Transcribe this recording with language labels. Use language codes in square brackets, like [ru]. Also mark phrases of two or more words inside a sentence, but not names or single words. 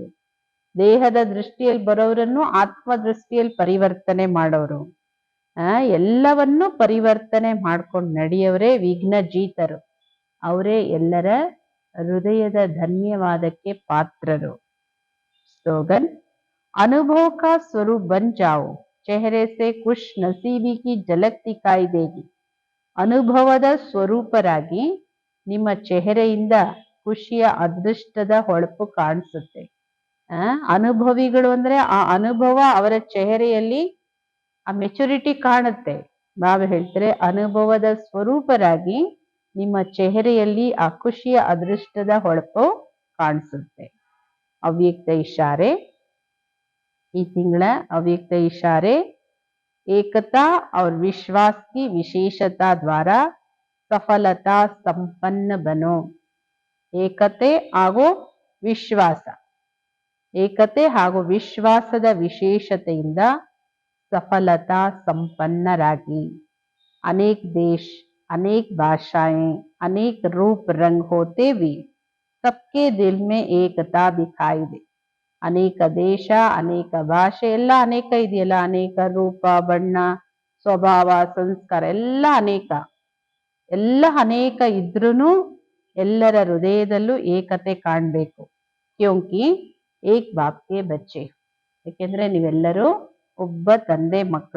[kn] ದೇಹದ ದೃಷ್ಟಿಯಲ್ಲಿ ಬರೋರನ್ನು ಆತ್ಮ ದೃಷ್ಟಿಯಲ್ಲಿ ಪರಿವರ್ತನೆ ಮಾಡೋರು. ಎಲ್ಲವನ್ನೂ ಪರಿವರ್ತನೆ ಮಾಡ್ಕೊಂಡು ನಡೆಯವರೇ ವಿಘ್ನ ಜೀತರು. ಅವರೇ ಎಲ್ಲರ ಹೃದಯದ ಧನ್ಯವಾದಕ್ಕೆ ಪಾತ್ರರು. ಸ್ಲೋಗನ್: [hi] अनुभव का स्वरूप बन जाओ, चेहरे से खुश नसीबी की झलक दिखाई देगी. [kn] ಅನುಭವದ ಸ್ವರೂಪರಾಗಿ ನಿಮ್ಮ ಚೆಹರೆಯಿಂದ ಖುಷಿಯ ಅದೃಷ್ಟದ ಹೊಳಪು ಕಾಣಿಸುತ್ತೆ. ಅನುಭವಿಗಳು ಅಂದ್ರೆ ಆ ಅನುಭವ ಅವರ ಚೆಹರೆಯಲ್ಲಿ ಆ ಮೆಚುರಿಟಿ ಕಾಣುತ್ತೆ. ಬಾಬಾ ಹೇಳ್ತಾರೆ ಅನುಭವದ ಸ್ವರೂಪರಾಗಿ ನಿಮ್ಮ ಚೆಹರೆಯಲ್ಲಿ ಆ ಖುಷಿಯ ಅದೃಷ್ಟದ ಹೊಳಪು ಕಾಣಿಸುತ್ತೆ. ಅವ್ಯಕ್ತ ಇಶಾರೆ. ಈ ತಿಂಗಳ ಅವ್ಯಕ್ತ ಇಶಾರೆ: [hi] एकता और विश्वास की विशेषता द्वारा सफलता संपन्न बनो. [kn] ಏಕತೆ ಹಾಗೂ ವಿಶ್ವಾಸ, ಏಕತೆ ಹಾಗೂ ವಿಶ್ವಾಸದ ವಿಶೇಷತೆಯಿಂದ ಸಫಲತಾ ಸಂಪನ್ನರಾಗಿ. [hi] अनेक देश, अनेक भाषाएं, अनेक रूप रंग होते भी सबके दिल में एकता दिखाई दे. [kn] ಅನೇಕ ದೇಶ, ಅನೇಕ ಭಾಷೆ ಎಲ್ಲ ಅನೇಕ ಇದೆಯಲ್ಲ, ಅನೇಕ ರೂಪ, ಬಣ್ಣ, ಸ್ವಭಾವ, ಸಂಸ್ಕಾರ ಎಲ್ಲ ಅನೇಕ ಇದ್ರೂ ಎಲ್ಲರ ಹೃದಯದಲ್ಲೂ ಏಕತೆ ಕಾಣ್ಬೇಕು. [hi] क्योंकि एक बापगे बच्चे. [kn] ಯಾಕೆಂದ್ರೆ ನೀವೆಲ್ಲರೂ ಒಬ್ಬ ತಂದೆ ಮಕ್ಕಳು.